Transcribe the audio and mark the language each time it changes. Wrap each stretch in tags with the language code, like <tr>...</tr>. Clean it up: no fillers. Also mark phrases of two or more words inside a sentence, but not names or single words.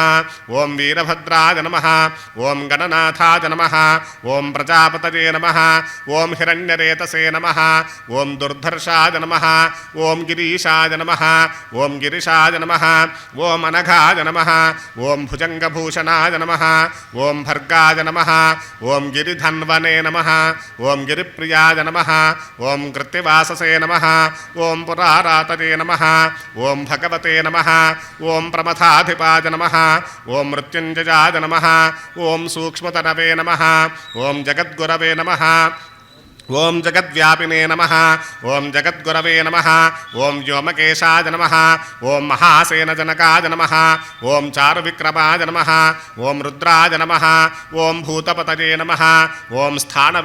<sa>ॐ वीरभद्राय नमः ॐ गणनाथाय नमः ॐ प्रजापतये नमः ॐ हिरण्यरेतसे नमः ॐ दुर्धर्षाय नमः ॐ गिरीशाय नमः ॐ गिरिशाय नमः ॐ अनघाय नमः ॐ भुजङ्गभूषणाय नमः ॐ भर्गाय नमः ॐ गिरिधन्वने नमः ॐ गिरिप्रियाय नमः ॐ कृत्तिवाससे नमः ॐ पुरारातजे नमः ॐ भगवते नमः ॐ प्रमथाधिपाय नमः ॐ मृत्युञ्जयाय नमः ॐ सूक्ष्मतनवे नमः ॐ जगद्गुरवे नमः ॐ जगद्व्यापिने नमः ॐ जगद्गुरवे नमः ॐ व्योमकेशाय नमः ॐ महासेनजनकाय नमः ॐ चारुविक्रमाय नमः ॐ रुद्राय नमः ॐ भूतपतये नमः ॐ स्थानवे</sa>